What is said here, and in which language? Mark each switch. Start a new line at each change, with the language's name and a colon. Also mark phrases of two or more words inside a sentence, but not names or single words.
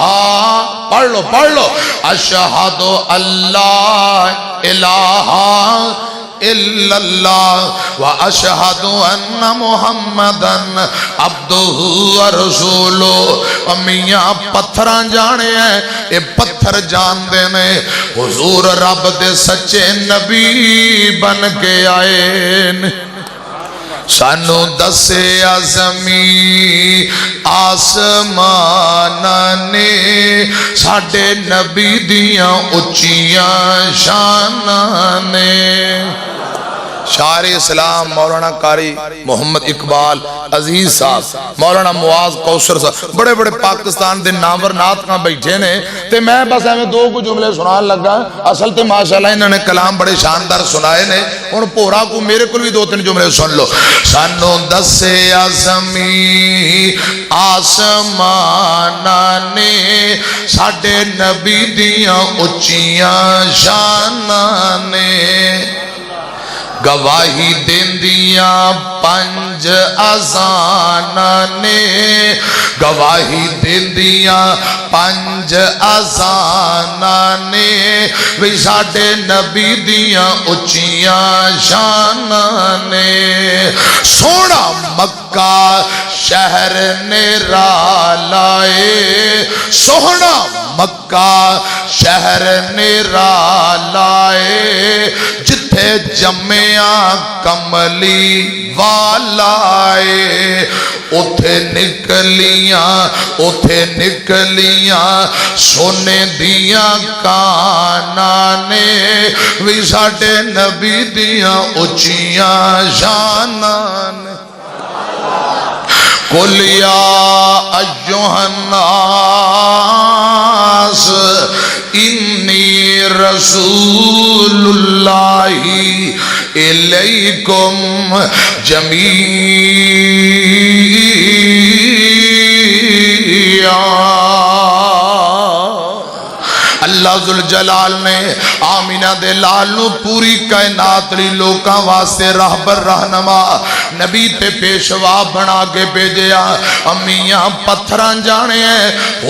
Punjabi: پڑھ لو
Arabic: اشہد اللہ الہ الا اللہ واشہد ان محمدن عبدہ ورسولہ۔
Punjabi: میاں پتھراں جانے ہیں، اے پتھر جان دینے حضور رب دے سچے نبی بن کے آئے۔ سانو دسے زمین آسمان نے ساڈے نبی دیاں اچیاں شاناں نے۔ شاعر اسلام مولانا قاری محمد اقبال عزیز صاحب، مولانا معاذ کوثر صاحب، بڑے بڑے پاکستان دے نامور نعت کہاں بیٹھے نے، تے میں بس ایویں دو کو جملے سنان لگا۔ اصل تے ماشاءاللہ انہوں نے کلام بڑے شاندار سنائے نے، ہن پورا کو میرے کو بھی دو تین جملے سن لو۔ سانو دسے زمین آسمان نے ساڈے نبی دیاں اچیاں شاناں نے، گواہی دیندیاں پنج اذان نے، گواہی دیندیاں پنج اذان نے، وی ساڈے نبی دیاں اچیاں شاناں نے۔ سونا مکہ شہر نیرا لائے، سونا مکہ شہر نیرا لائے، جتھے جمعیاں کملی والائے، اتھے نکلیاں سونے دیاں کاناں نے، وی ساڈے نبی دیاں اچیاں شاناں نے۔
Arabic: قل یا ایھا الناس انی رسول اللہ الیکم جمیعا۔
Punjabi: اللہ ذوالجلال نے آمینہ دے لال نو پوری کائنات لی لوکاں واسطے راہبر رہنما نبی تے پیشوا بنا کے بھیجیا۔ امیاں پتھراں جانے ہیں